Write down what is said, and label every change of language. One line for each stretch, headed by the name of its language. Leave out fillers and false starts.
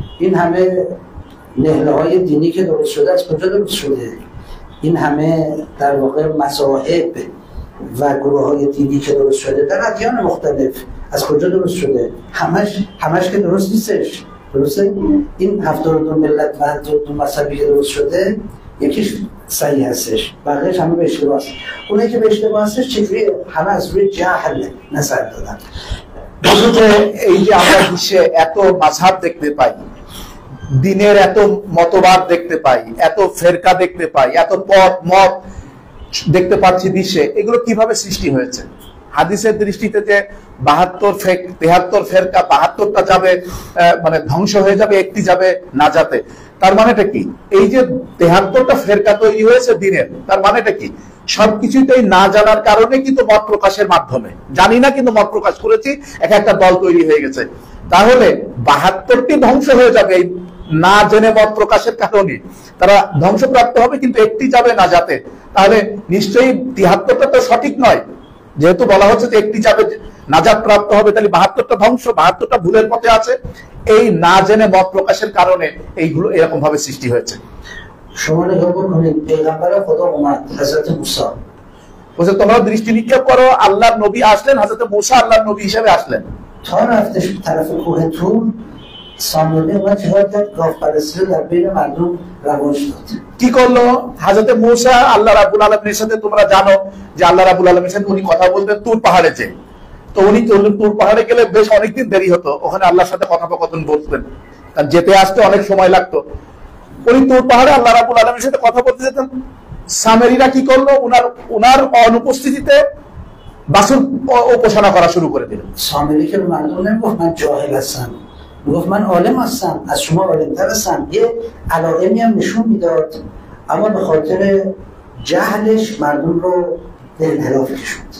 Persian: این همه نهله‌های دینی که درست شده از کجا درست شده؟ این همه در واقع مذاهب و گروه‌های دینی که درست شده در ادیان مختلف از کجا درست شده؟ همش که درست نیستش. درسته؟ این 72 ملت و 72 مذهبی که درست شده یکیش صحیح هستش، بقیه‌اش همه به اشتباه هست. اونایی که به اشتباه هستش چجوری همه از روی جهل نظر دادن؟
Bangla: বলতে এই যে আমরা বিশ্বে এত মাযহাব দেখতে পাই, দিনের এত মতবাদ দেখতে পাই, এত ফেরকা দেখতে পাই, এত মত দেখতে পাচ্ছি বিশ্বে, এগুলো কিভাবে সৃষ্টি হয়েছে? হাদিসের দৃষ্টিতে যে 73 ফেরকা, 72টা যাবে মানে ধ্বংস হয়ে যাবে, একটি যাবে নাজাতে, তার মানেটা কি? এই যে 73টা ফেরকা তৈরি হয়েছে দিনের, তার মানেটা কি? সবকিছুতেই না জানার কারণে কিন্তু মত প্রকাশের মাধ্যমে, জানি না কিন্তু মত প্রকাশ করেছি, একটা দল তৈরি হয়ে গেছে। তাহলে 72টি ধ্বংস হয়ে যাবে এই না জেনে মত প্রকাশের কারণে, তারা ধ্বংসপ্রাপ্ত হবে, কিন্তু একটি যাবে না যাতে। তাহলে নিশ্চয়ই 73টা তো সঠিক নয়, যেহেতু বলা হচ্ছে যে একটি যাবে নাজাত প্রাপ্ত হবে, তাহলে 72টা ধ্বংস, 72টা ভুলের পথে আছে। এই না জেনে মত প্রকাশের কারণে এইগুলো এরকম ভাবে সৃষ্টি হয়েছে।
Persian: شما نگاه بکنید پیغمبر خدا اومد حضرت موسی
Bangla: বলছে তোমরা দৃষ্টি নিক্ষেপ করো, আল্লাহর নবী আসলেন, হযরত মুসা আল্লাহর নবী হিসেবে আসলেন।
Persian: تا رفتش طرف کوه طور سامری اومد جهاد کرد، گاو پرستی رو در بین مردم رواج داد।
Bangla: কি করলো হযরত মুসা আল্লাহ রাব্বুল আলামিনের সাথে, তোমরা জানো যে আল্লাহ রাব্বুল আলামিনের সাথে উনি কথা বলতেন তুর পাহাড়ে যে, তো উনি তুর পাহাড়ে গেলে বেশ অনেকদিন দেরি হতো, ওখানে আল্লাহর সাথে কথোপকথন বলতেন, কারণ যেতে আসতে অনেক সময় লাগতো। উনি তুর পাহাড়ে আল্লাহ রাব্বুল আলামিনের সাথে কথা বলতে যেতেন। সামেরিরা কি করলো, উনার অনুপস্থিতিতে বাছুর উপাসনা করা শুরু করে দিল।
Persian: سامری که مردم نمیگفت من جاهل هستم، میگفت من عالم هستم، از شما عالم‌تر هستم. یه علائمی هم نشون میداد، اما به خاطر جهلش مردم رو به انحراف کشوند।